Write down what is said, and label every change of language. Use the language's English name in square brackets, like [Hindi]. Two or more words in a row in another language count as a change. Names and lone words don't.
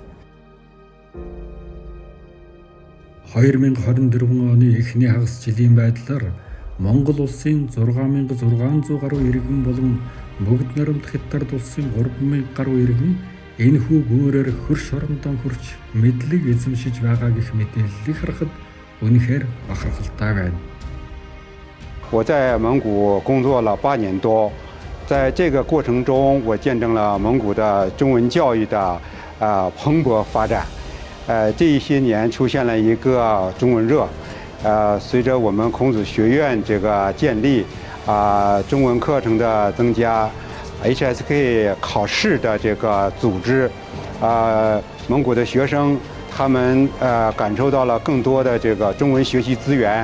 [Mongolian] 2024 оны эхний хагас жилийн байдлаар Монгол улсын 6600 гаруй иргэн болон бүгд найрамд Хятад улсын 3000 гаруй иргэн энэхүү гүүрээр хөрш орондоо хурч мэдлэг эзэмшиж байгаа гэх мэдээллийг харахад үнэхээр бахархалтай байна. [Chinese] 我在蒙古工作了8年多，在这个过程中，我见证了蒙古的中文教育的蓬勃发展。这一些年出现了一个中文热，随着我们孔子学院这个建立，中文课程的增加 ，HSK 考试的这个组织，蒙古的学生他们感受到了更多的这个中文学习资源。